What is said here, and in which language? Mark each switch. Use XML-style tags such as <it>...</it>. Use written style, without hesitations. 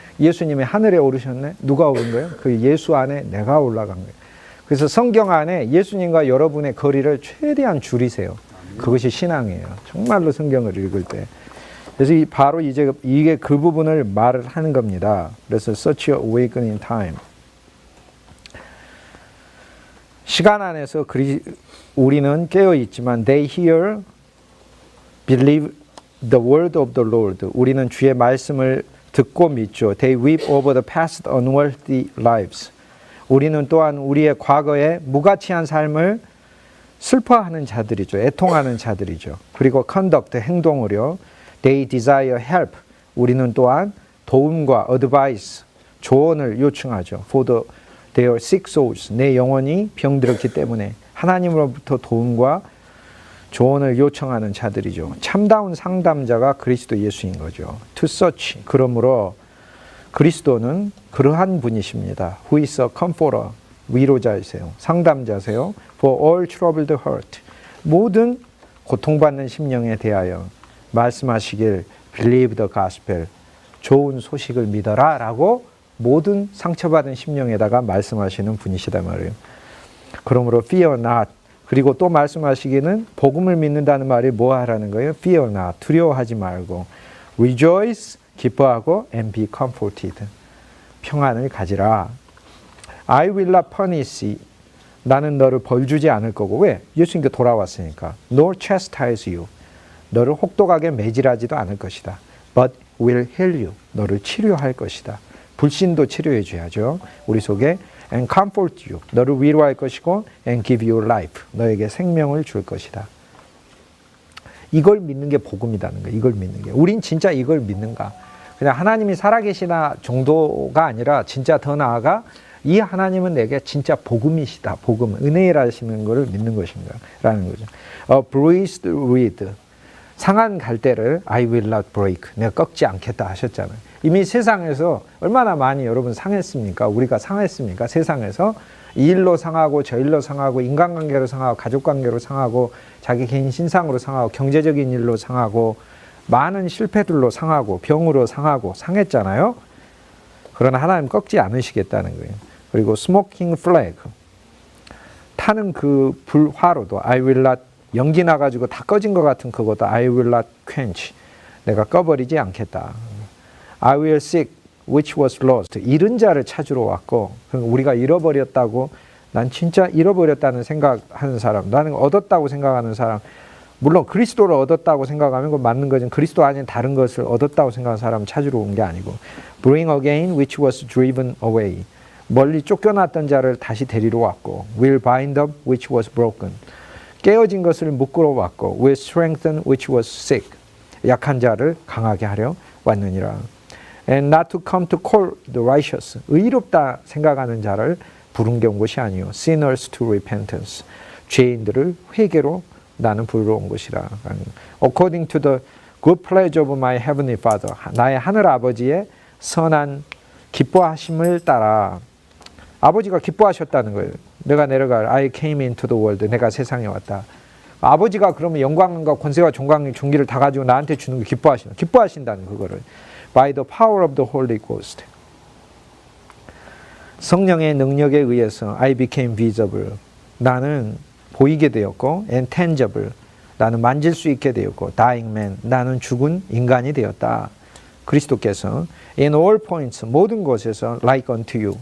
<ko>예수님이 하늘에 오르셨네? 누가 오른 거예요? 그 예수 안에 내가 올라간 거예요. 그래서 성경 안에 예수님과 여러분의 거리를 최대한 줄이세요. 그것이 신앙이에요. 정말로 성경을 읽을 때. 그래서 바로 이제 이게 그 부분을 말을 하는 겁니다. 그래서</ko> <en>such a awakening time.</en> <ko>시간 안에서 우리는 깨어 있지만</ko> <en>they hear, believe the word of the Lord.</en> <ko>우리는 주의 말씀을 듣고 믿죠.</ko> <en>They weep over the past unworthy lives.</en> <ko>우리는 또한 우리의 과거의 무가치한 삶을 슬퍼하는 자들이죠. 애통하는 자들이죠. 그리고</ko> <en>conduct,</en> <ko>행동으로</ko> <en>they desire help.</en> <ko>우리는 또한 도움과</ko> <en>advice,</en> <ko>조언을 요청하죠.</ko> <en>For their sick souls.</en> <ko>내 영혼이 병들었기 때문에 하나님으로부터 도움과 조언을 요청하는 자들이죠. 참다운 상담자가 그리스도 예수인 거죠.</ko> <en>To such.</en> <ko>그러므로 그리스도는 그러한 분이십니다.</ko> <en>Who is a comforter.</en> <ko>위로자이세요. 상담자세요.</ko> <en>For all troubled heart.</en> <ko>모든 고통받는 심령에 대하여 말씀하시길</ko> <en>Believe the gospel.</en> <ko>좋은 소식을 믿어라 라고 모든 상처받은 심령에다가 말씀하시는 분이시단 말이에요. 그러므로</ko> <en>fear not.</en> <ko>그리고 또 말씀하시기는 복음을 믿는다는 말이 뭐 하라는 거예요?</ko> <en>Fear not.</en> <ko>두려워하지 말고</ko> <en>Rejoice.</en> <ko>기뻐하고</ko> <en>and be comforted.</en> <ko>평안을 가지라.</ko> <en>I will not punish.</en> <ko>나는 너를 벌주지 않을 거고. 왜? 예수님께 돌아왔으니까.</ko> <en>Nor chastise you.</en> <ko>너를 혹독하게 매질하지도 않을 것이다.</ko> <en>But will heal you.</en> <ko>너를 치료할 것이다. 불신도 치료해 줘야죠. 우리 속에.</ko> <en>And comfort you.</en> <ko>너를 위로할 것이고</ko> <en>and give you life.</en> <ko>너에게 생명을 줄 것이다. 이걸 믿는 게 복음이라는 거예요. 이걸 믿는 게. 우린 진짜 이걸 믿는가? 그냥 하나님이 살아계시나 정도가 아니라 진짜 더 나아가 이 하나님은 내게 진짜 복음이시다. 복음, 은혜라시는 것을 믿는 것인가? 라는 거죠.</ko> <en>bruised reed.</en> <ko>상한 갈대를</ko> <en>I will not break.</en> <ko>내가 꺾지 않겠다 하셨잖아요. 이미 세상에서 얼마나 많이 여러분 상했습니까? 우리가 상했습니까? 세상에서 이 일로 상하고 저 일로 상하고 인간관계로 상하고 가족관계로 상하고 자기 개인 신상으로 상하고 경제적인 일로 상하고 많은 실패들로 상하고 병으로 상하고 상했잖아요. 그러나 하나님 꺾지 않으시겠다는 거예요. 그리고</ko> <en>smoking flag.</en> <ko>타는 그 불화로도</ko> <en>I will not</en> <ko>연기 나가지고 다 꺼진 것 같은 그것도</ko> <en>I will not quench.</en> <ko>내가 꺼버리지 않겠다.</ko> <en>I will seek which was lost.</en> <ko>잃은 자를 찾으러 왔고 우리가 잃어버렸다고 난 진짜 잃어버렸다는 생각하는 사람, 나는 얻었다고 생각하는 사람, 물론 그리스도를 얻었다고 생각하면 그건 맞는 거지만 그리스도 아닌 다른 것을 얻었다고 생각하는 사람을 찾으러 온 게 아니고</ko> <en>bring again which was driven away.</en> <ko>멀리 쫓겨났던 자를 다시 데리러 왔고</ko> <en>will bind up which was broken.</en> <ko>깨어진 것을 묶으러 왔고</ko> <en>will strengthen which was sick.</en> <ko>약한 자를 강하게 하려 왔느니라.</ko> <en>And not to come to call the righteous.</en> <ko>의롭다 생각하는 자를 부른 게 온 것이 아니요.</ko> <en>Sinners to repentance.</en> <ko>죄인들을 회개로 나는 불러온 것이라.</ko> <en>According to the good pleasure of my heavenly Father.</en> <ko>나의 하늘 아버지의 선한 기뻐하심을 따라. 아버지가 기뻐하셨다는 거예요. 내가 내려갈</ko> <en>I came into the world.</en> <ko>내가 세상에 왔다. 아버지가 그러면 영광과 권세와 종광 존귀를 다 가지고 나한테 주는 거 기뻐하신다는 그거를.</ko> <en>By the power of the Holy Ghost.</en> <ko>성령의 능력에 의해서</ko> <en>I became visible.</en> <ko>나는 보이게 되었고</ko> <en>and tangible.</en> <ko>나는 만질 수 있게 되었고</ko> <en>dying man.</en> <ko>나는 죽은 인간이 되었다. 그리스도께서</ko> <en>in all points</en> <ko>모든 곳에서</ko> <en>like unto you.</en>